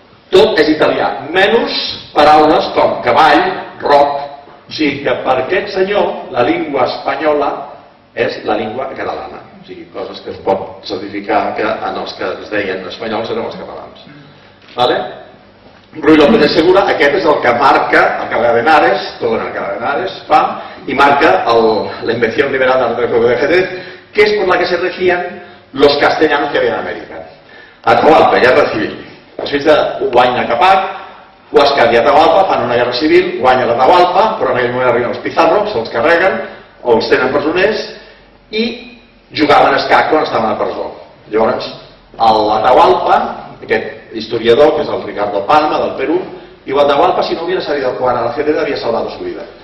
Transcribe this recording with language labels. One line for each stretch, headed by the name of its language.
Catalan: Tot és italià, menys paraules com cavall, roc. O sigui que per aquest senyor la llengua espanyola és la llengua catalana. O sigui, coses que es pot certificar que en els que es deien espanyols eren els catalans.
Spanish: Vale? Ruy López de Segura,
Catalan: aquest és el que marca el Cardenales,
Spanish: todo en el Cardenales, y marca la invención liberal del Reino de Jerez, que es por la que se regían los castellanos que había en América.
Catalan: Atahualpa, guerra civil. Els fills de guanya Capac, Huáscar i Atahualpa fan una guerra civil, guanya l'Atahualpa, però en aquell moment arriben els Pizarro, se'ls carreguen, o els tenen presoners, i jugaven a escac quan estaven a presó. Llavors, l'Atahualpa, aquest historiador, que és el Ricardo Palma, del Perú, diu, Atahualpa,
Spanish: si no hubiera salido a jugar a la Jerez, había salvado su vida.